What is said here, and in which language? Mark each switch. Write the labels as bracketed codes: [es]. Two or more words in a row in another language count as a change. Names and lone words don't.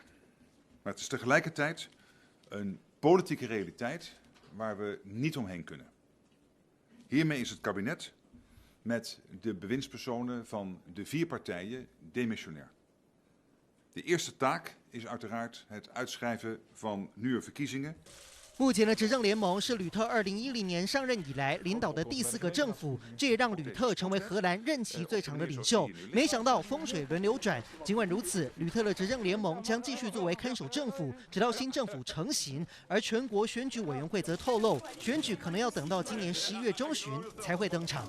[nl] Maar het is tegelijkertijd een politieke realiteit waar we niet omheen kunnen. Hiermee is het kabinet met de bewindspersonen van de 4 partijen demissionair. De eerste taak is uiteraard het uitschrijven van nieuwe verkiezingen. [zh] 目前的执政联盟是吕特2010年上任以来领导的第4个政府，这也让吕特成为荷兰任期最长的领袖。没想到风水轮流转，尽管如此，吕特的执政联盟将继续作为看守政府，直到新政府成型。而全国选举委员会则透露，选举可能要等到今年11月中旬才会登场。